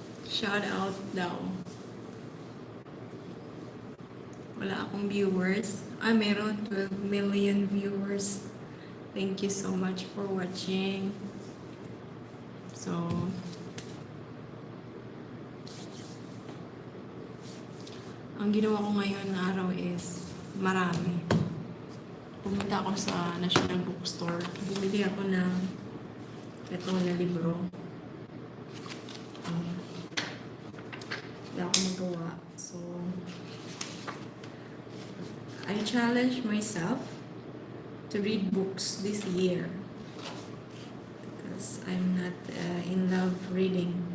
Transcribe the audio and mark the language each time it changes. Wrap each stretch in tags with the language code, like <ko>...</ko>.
<tl>Shout out daw. Wala akong viewers. Meron 12 million viewers.</tl> <en>Thank you so much for watching.</en> <tl>So, ang ginawa ko ngayon na araw is marami. Pumunta ako sa National Bookstore. Bumili ako ng ito na libro. Wala akong magawa.</tl> <en>So, I challenge myself to read books this year because I'm not in love reading.</en>